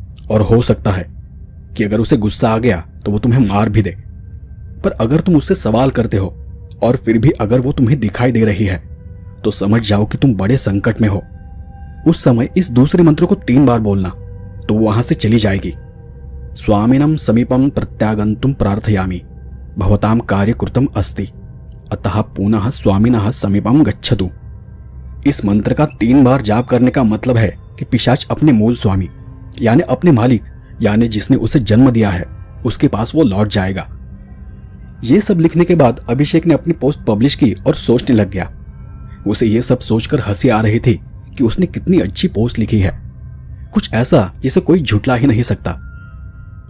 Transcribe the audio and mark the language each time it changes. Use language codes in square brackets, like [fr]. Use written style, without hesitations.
[hi] और हो सकता है कि अगर उसे गुस्सा आ गया तो वो तुम्हें मार भी दे। पर अगर तुम उससे सवाल करते हो और फिर भी अगर वो तुम्हें दिखाई दे रही है तो समझ जाओ कि तुम बड़े संकट में हो। उस समय इस दूसरे मंत्र को 3 बार बोलना तो वो वहां से चली जाएगी। [sa] स्वामिनम समीपम प्रत्यागंतुम प्रार्थयामि भवताम कार्य कृतम अस्ति अतः पुनः स्वामिनः समीपम गच्छतु। [hi] इस मंत्र का 3 बार जाप करने का मतलब है कि पिशाच अपने मूल स्वामी यानी अपने मालिक यानी जिसने उसे जन्म दिया है उसके पास वो लौट जाएगा। ये सब लिखने के बाद अभिषेक ने अपनी पोस्ट पब्लिश की और सोचने लग गया। उसे ये सब सोचकर हंसी आ रही थी कि उसने कितनी अच्छी पोस्ट लिखी है, कुछ ऐसा जिसे कोई झुठला ही नहीं सकता।